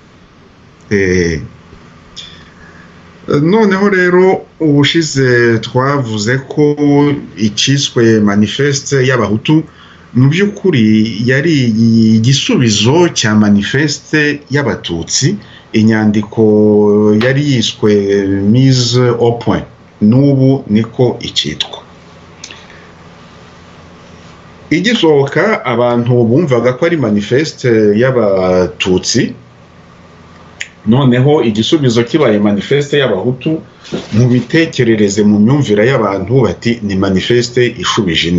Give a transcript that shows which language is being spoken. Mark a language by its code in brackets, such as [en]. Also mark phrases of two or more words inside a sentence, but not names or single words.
[rw] Noneho rero ubushize twavuze ko ikiswe manifeste y'abahutu mu by'ukuri yari igisubizo cya manifeste y'abatutsi, inyandiko yari yiswe [fr] mise au point, [rw] n'ubu niko ikitwa. Igisohoka abantu bumvaga ko ari manifeste y'abatutsi, noneho igisubizo kibaye manifeste y'abahutu, mu bitekerereze mu myumvire y'abantu bati ni manifeste ishubije indi.